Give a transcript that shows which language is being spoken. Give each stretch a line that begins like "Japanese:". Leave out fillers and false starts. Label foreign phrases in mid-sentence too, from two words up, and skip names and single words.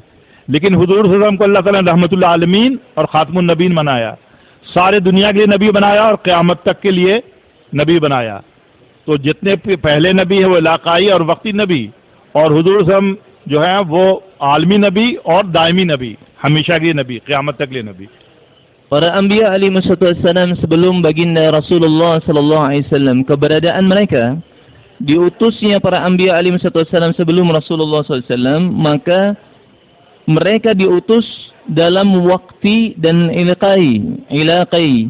Hindi: लेकिन हुजूर
Arabic: صلى الله عليه وسلم
Hindi: को अल्लाह ताला ने
Arabic: رحمة للعالمين
Hindi: और
Arabic: خاتم النبيين
Hindi: बनाया, सारे दुनिया के लिए नबी बनाया और क़यामत तक के लिए नबी बनाया. तो जितने पहले नबी हैं वो इलाकाई और वक्ती नबी, और हुजूर
Arabic: صلى الله عليه وسلم
Hindi: जो हैं वो आलमी नबी और दायमी नबी, हमेशा के नबी, क़यामत तक के लिए नबी.
Indonesian: Para anbiya
Arabic: عليه السلام
Indonesian: sebelum baginda Rasulullah
Arabic: صلى الله عليه وسلم,
Indonesian: keberadaan mereka, diutusnya para anbiya
Arabic: عليه السلام
Indonesian: sebelum Rasulullah
Arabic: صلى الله عليه وسلم,
Indonesian: maka mereka diutus dalam waktu dan ilaqai.